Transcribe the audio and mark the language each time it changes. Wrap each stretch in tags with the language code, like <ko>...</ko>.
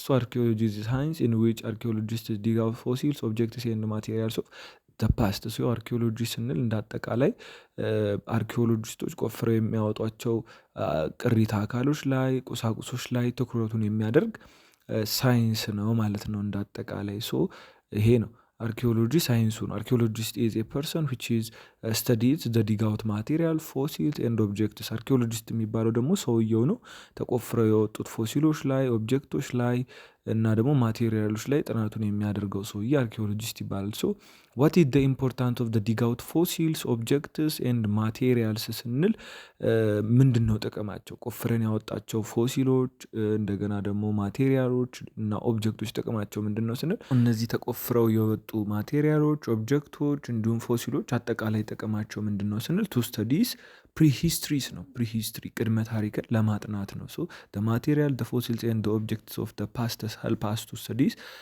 <en>So archaeology is a science in which archaeologists dig out fossils, objects and materials of the past.</en> <am>So archaeology ስንል እንዳጠቃላይ አርኪኦሎጂስቶች ቆፍረው የሚያወጧቸው ቅሪተ አካሎች ላይ ቁሳቁሶች ላይ ትኩረቱን የሚያደርግ ሳይንስ ነው ማለት ነው እንዳጠቃላይ። ሶ ይሄ ነው አርኪኦሎጂ ሳይንሱ ነው። አርኪኦሎጂስት</am> <en>is a person which is studies the dig out material, fossils and objects.</en> <am>አርኪኦሎጂስት የሚባለው ደግሞ ሰውየው ነው። ተቆፍረው የወጡት ፎሲሎች ላይ ኦብጀክቶች ላይ እና ደግሞ ማቴሪያሎች ላይ ጥናቱን የሚያደርገው ሰውዬ አርኪኦሎጂስት ይባላል። ሶ</am> <en>what is the importance of the dig out fossils, objects and materials</en> <am>ስንል ምንድነው ጥቅማቸው? ቆፍረን ያወጣቸው ፎሲሎች እንደገና ደግሞ ማቴሪያሎች እና ኦብጀክቶች ጥቅማቸው ምንድነው ስንል እነዚህ ተቆፍረው የወጡ ማቴሪያሎች፣ ኦብጀክቶች እንዲሁም ፎሲሎች አጠቃላይ ጥቅማቸው ምንድነው ስንል</am> <en>to studies prehistories</en> <am>ነው። prehistory ቅድመ ታሪክን ለማጥናት ነው።</am> <en>so the material, the fossils and the objects of the past help us to studies</en>